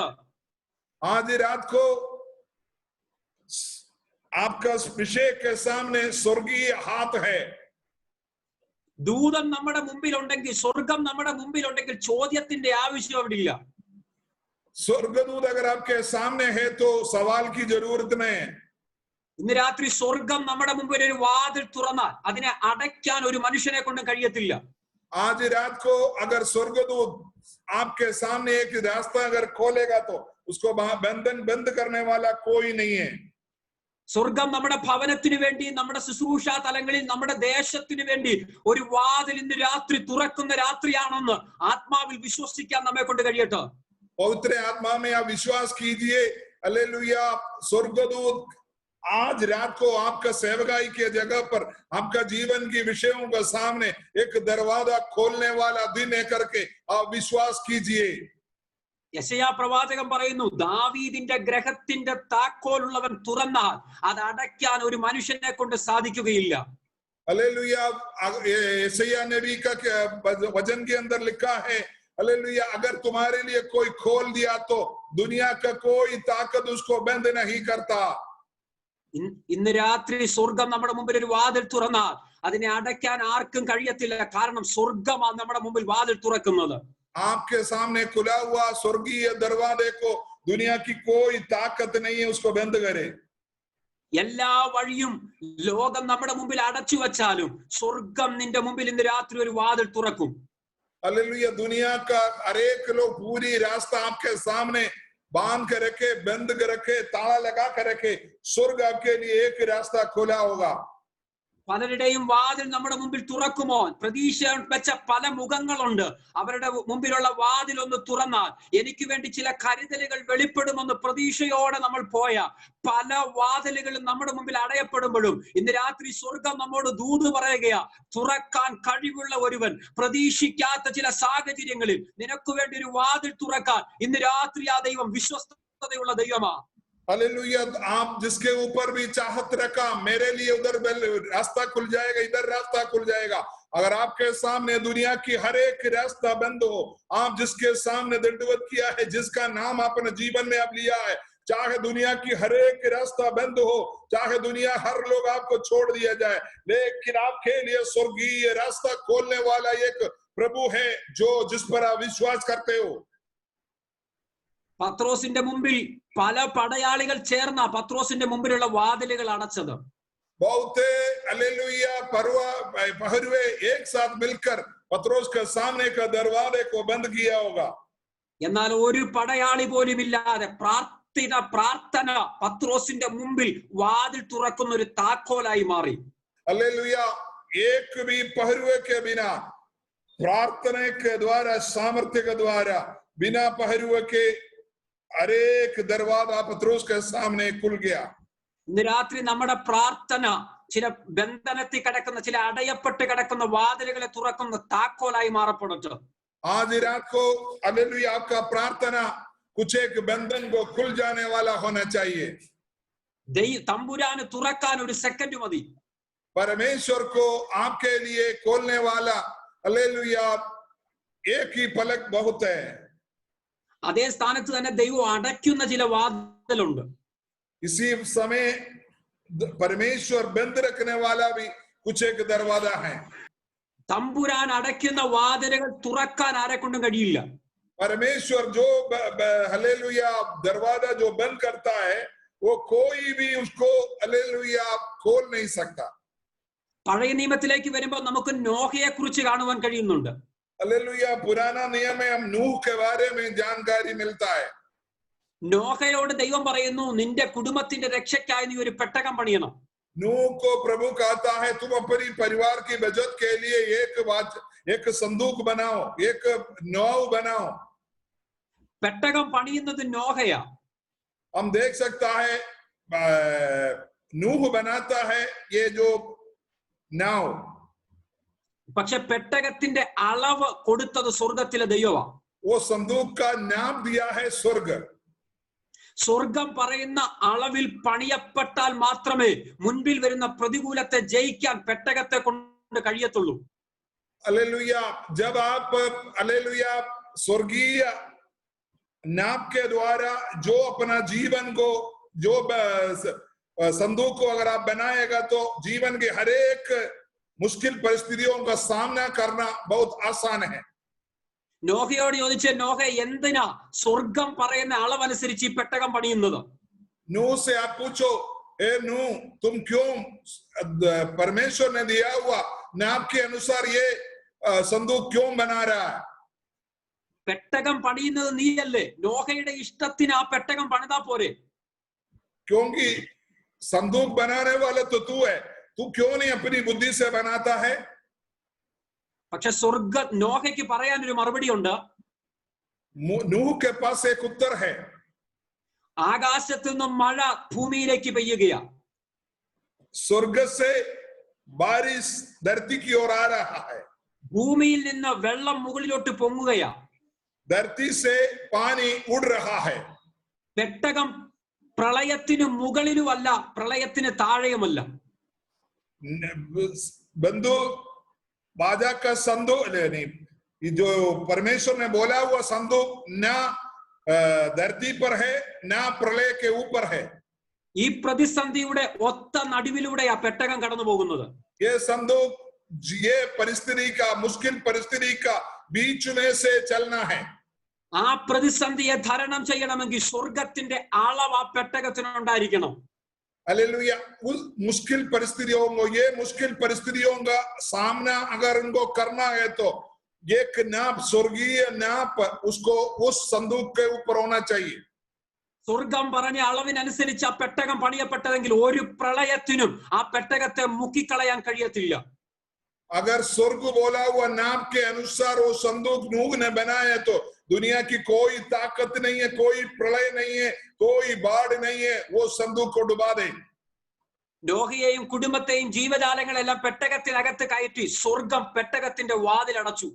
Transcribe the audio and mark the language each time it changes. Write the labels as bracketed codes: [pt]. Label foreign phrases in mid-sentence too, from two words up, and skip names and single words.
[hi] आज रात को आपका विषय के सामने स्वर्गीय हाथ है। [ml] ദൂതൻ നമ്മുടെ മുമ്പിലുണ്ടെങ്കിൽ, സ്വർഗം നമ്മുടെ മുമ്പിലുണ്ടെങ്കിൽ ചോദ്യത്തിന്റെ ആവശ്യം അവിടെ ഇല്ല. [hi] स्वर्गदूत अगर आपके सामने है तो सवाल की जरूरत नहीं। [ml] ഇന്ന് രാത്രി സ്വർഗം നമ്മുടെ മുമ്പിൽ ഒരു വാതിൽ തുറന്നാൽ അതിനെ അടയ്ക്കാൻ ഒരു മനുഷ്യനെ കൊണ്ട് കഴിയത്തില്ല. [hi] आज रात को अगर स्वर्गदूत आपके सामने एक रास्ता अगर खोलेगा तो उसको बंधन बंद करने वाला कोई नहीं है। [ml] സ്വർഗം നമ്മുടെ ഭവനത്തിന് വേണ്ടി, നമ്മുടെ ശുശ്രൂഷാ തലങ്ങളിൽ, നമ്മുടെ ദേശത്തിന് വേണ്ടി ഒരു വാതിൽ ഇന്ന് രാത്രി തുറക്കുന്ന രാത്രിയാണെന്ന് ആത്മാവിൽ വിശ്വസിക്കാൻ നമ്മെ കൊണ്ട് കഴിയട്ടെ. [hi] पवित्र आत्मा में आप विश्वास कीजिए, हालेलुया स्वर्गदूत आज रात को आपका सेवकाई के जगह पर आपका जीवन की विषयों के सामने एक दरवाजा खोलने वाला दिन है करके आप विश्वास कीजिए। [ml] യെശയ്യാ പ്രവാചകൻ പറയുന്നു, ദാവീദിന്റെ ഗ്രഹത്തിന്റെ താക്കോലുള്ളവൻ തുറന്നാൽ അത് അടയ്ക്കാൻ ഒരു മനുഷ്യനെ കൊണ്ട് സാധിക്കുകയില്ല. [hi] हालेलुया, यशायाह नबी का वचन के अंदर लिखा है, हालेलुया अगर तुम्हारे लिए कोई खोल दिया तो दुनिया का कोई ताकत उसको बंद नहीं करता। [ml] ഇന്ന് രാത്രി സ്വർഗം നമ്മുടെ മുമ്പിൽ ഒരു വാതിൽ തുറന്നാൽ അതിനെ അടയ്ക്കാൻ ആർക്കും കഴിയത്തില്ല. കാരണം സ്വർഗമാണ് നമ്മുടെ മുമ്പിൽ വാതിൽ തുറക്കുന്നത്. [hi] आपके सामने खुला हुआ स्वर्गीय दरवाजे को दुनिया की कोई ताकत नहीं है उसको बंद करे। [ml] എല്ലാ വഴിയും ലോകം നമ്മുടെ മുമ്പിൽ അടച്ചു വച്ചാലും സ്വർഗം നിന്റെ മുമ്പിൽ ഇന്ന് രാത്രി ഒരു വാതിൽ തുറക്കും. [hi] हालेलुया, दुनिया का हर एक लोग पूरी रास्ता आपके सामने बांध कर रखे, बंद कर रखे, ताला लगा कर रखे, स्वर्ग आपके लिए एक रास्ता खुला होगा। [ml] പലരുടെയും വാതിൽ നമ്മുടെ മുമ്പിൽ തുറക്കുമോ? പ്രതീക്ഷ വെച്ച പല മുഖങ്ങളുണ്ട്. അവരുടെ മുമ്പിലുള്ള വാതിൽ ഒന്ന് തുറന്നാൽ എനിക്ക് വേണ്ടി ചില കരുതലുകൾ വെളിപ്പെടുമെന്ന് പ്രതീക്ഷയോടെ നമ്മൾ പോയ പല വാതിലുകളും നമ്മുടെ മുമ്പിൽ അടയപ്പെടുമ്പോഴും ഇന്ന് രാത്രി സ്വർഗം നമ്മോട് ദൂത് പറയുകയാ, തുറക്കാൻ കഴിവുള്ള ഒരുവൻ പ്രതീക്ഷിക്കാത്ത ചില സാഹചര്യങ്ങളിൽ നിനക്ക് വേണ്ടി ഒരു വാതിൽ തുറക്കാൻ ഇന്ന് രാത്രി ആ ദൈവം വിശ്വസ്തതയുള്ള ദൈവമാ. [hi] हालेलुया, आप जिसके ऊपर भी चाहत रखा, मेरे लिए उधर रास्ता खुल जाएगा, इधर रास्ता खुल जाएगा। अगर आपके सामने दुनिया की हर एक रास्ता बंद हो, आप जिसके सामने दंडवत किया है, जिसका नाम आपने जीवन में आप लिया है, चाहे दुनिया की हर एक रास्ता बंद हो, चाहे दुनिया हर लोग आपको छोड़ दिया जाए, लेकिन आपके लिए स्वर्गीय रास्ता खोलने वाला एक प्रभु है जो जिस पर आप विश्वास करते हो। [ml] പത്രോസിന്റെ മുമ്പിൽ പല പടയാളികൾ ചേർന്ന പത്രോസിന്റെ മുമ്പിലുള്ള വാതിലുകൾ അടച്ചത്. [hi] बहुत हालेलुया पहरुए एक साथ मिलकर पत्रोस के सामने का दरवाजे को बंद किया होगा। [ml] എന്നാൽ ഒരു പടയാളി പോലും ഇല്ലാതെ പ്രാർത്ഥന പത്രോസിന്റെ മുമ്പിൽ വാതിൽ തുറക്കുന്ന ഒരു താക്കോലായി മാറി. [hi] हालेलुया। एक भी पहरुए के बिना, प्रार्थना के द्वारा, सामर्थ्य के द्वारा, बिना पहरुए के हर एक दरवाजा पत्रोस के सामने खुल गया. [ml] ഇന്ന് രാത്രി നമ്മുടെ പ്രാർത്ഥന ചില ബന്ധനത്തിൽ കിടക്കുന്ന, ചില അടയപ്പെട്ട് കിടക്കുന്ന വാതിലുകളെ തുറക്കുന്ന താക്കോലായി മാറപ്പെടട്ടെ. [hi] आज रात को हालेलुया आपका प्रार्थना कुछ एक बंधन को खुल जाने वाला होना चाहिए. [ml] തമ്പുരാന് തുറക്കാൻ ഒരു സെക്കൻഡ് മതി. [hi] परमेश्वर को आपके लिए खोलने वाला हालेलुया एक ही पलक बहुत है. [ml] അതേ സ്ഥാനത്ത് തന്നെ ദൈവം അടയ്ക്കുന്ന ചില വാതിലുണ്ട്. [hi] इसी समय परमेश्वर बंद रखने वाला भी कुछ एक दरवाजा है. [ml] തമ്പുരാൻ അടയ്ക്കുന്ന വാതിലുകൾ തുറക്കാൻ ആരെക്കൊണ്ടും കഴിയില്ല. [hi] परमेश्वर जो हालेलुया दरवाजा जो बंद करता है वो कोई भी उसको हालेलुया खोल नहीं सकता. [ml] പഴയ നിയമത്തിലേക്ക് വരുമ്പോൾ നമുക്ക് നോഹയെ കുറിച്ച് കാണുവാൻ കഴിയുന്നുണ്ട്. [hi] हालेलुया पुराना नियम में हम नूह के बारे में जानकारी मिलता है. [ml] നോഹയോട് ദൈവം പറയുന്നു, നിന്റെ കുടുംബത്തിന്റെ രക്ഷയ്ക്കായി നീ ഒരു പെട്ടകം പണിയണം. [hi] नूह को प्रभु कहता है तुम अपनी परिवार की बचत के लिए एक संदूक बनाओ, एक नाव बनाओ. [ml] പെട്ടകം പണിയുന്നത് നോഹയാ. [hi] हम देख सकता है नूह बनाता है ये जो नाव. [ml] പക്ഷെ പെട്ടകത്തിന്റെ അളവ് കൊടുത്തത് സ്വർഗത്തിലെ ദൈവമാ. [hi] वो संदूक का नाम दिया है स्वर्ग. [ml] സ്വർഗം പറയുന്ന അളവിൽ പണിയപ്പെട്ടാൽ മാത്രമേ മുൻപിൽ വരുന്ന പ്രതികൂലത്തെ ജയിക്കാൻ പെട്ടകത്തെ കൊണ്ട് കഴിയത്തുള്ളൂ. [hi] हालेलुया जब आप हालेलुया स्वर्गीय नाम के द्वारा जो अपना जीवन को, जो संदूक को अगर आप बनाएगा तो जीवन के हर एक मुश्किल परिस्थितियों का सामना करना बहुत आसान है. [ml] നോഹയോട് ചോദിച്ച, നോഹ എന്തിനാ സ്വർഗം പറയുന്ന അളവനുസരിച്ച് ഈ പെട്ടകം പണിയുന്നത്? [hi] नूह से आप पूछो, ए नूह तुम क्यों परमेश्वर ने दिया हुआ नाम के अनुसार ये संदूक क्यों बना रहा है? [ml] പെട്ടകം പണിയുന്നത് നീയല്ലേ? നോഹയുടെ ഇഷ്ടത്തിന് ആ പെട്ടകം പണിതാ പോരെ? [hi] क्योंकि संदूक बनाने वाला तो तू है, तू क्यों नहीं अपनी बुद्धि से बनाता है? [ml] പക്ഷെ നോഹയ്ക്ക് പറയാൻ ഒരു മറുപടി ഉണ്ട്. [hi] नूह के पास एक उत्तर है. [ml] ആകാശത്തു നിന്നും മഴ ഭൂമിയിലേക്ക് പെയ്യുകയാ. [hi] स्वर्ग से बारिश धरती की ओर आ रहा है. [ml] ഭൂമിയിൽ നിന്ന് വെള്ളം മുകളിലോട്ട് പൊങ്ങുകയാ. [hi] धरती से पानी उड़ रहा है. [ml] പെട്ടകം പ്രളയത്തിന് മുകളിലുമല്ല, പ്രളയത്തിന് താഴെയുമല്ല. [hi] बंधु बाजा का संदूक नहीं, जो परमेश्वर ने बोला हुआ संदूक ना धरती पर है ना प्रलय के ऊपर है. [ml] ഈ പ്രതിസന്ധിയുടെ ഒത്ത നടുവിലൂടെയാ പെട്ടകം കടന്നു പോകുന്നത്. [hi] ये संदूक ये परिस्थिति का, मुश्किल परिस्थिति का बीच में से चलना है. [ml] ആ പ്രതിസന്ധിയെ തരണം ചെയ്യണമെങ്കിൽ സ്വർഗത്തിന്റെ അളവ് ആ പെട്ടകത്തിനുണ്ടായിരിക്കണം. [hi] हालेलुया उस मुश्किल परिस्थितियों को, ये मुश्किल परिस्थितियों का सामना अगर उनको करना है तो एक नाप, स्वर्गीय नाप उसको उस संदूक के ऊपर होना चाहिए. [ml] സ്വർഗം പറഞ്ഞ അളവിനനുസരിച്ച് ആ പെട്ടകം പണിയപ്പെട്ടതെങ്കിൽ ഒരു പ്രളയത്തിനും ആ പെട്ടകത്തെ മുക്കിക്കളയാൻ കഴിയത്തില്ല. [hi] अगर स्वर्ग बोला हुआ नाप के अनुसार वो संदूक नूह ने बनाया तो दुनिया की कोई ताकत नहीं है, कोई प्रलय नहीं है, कोई बाढ़ नहीं है, वो संदूक को डुबा दे. [ml] നോഹയെയും കുടുംബത്തെയും ജീവജാലങ്ങളെല്ലാം പെട്ടകത്തിനകത്ത് കയറ്റി സ്വർഗം പെട്ടകത്തിന്റെ വാതിലടച്ചു.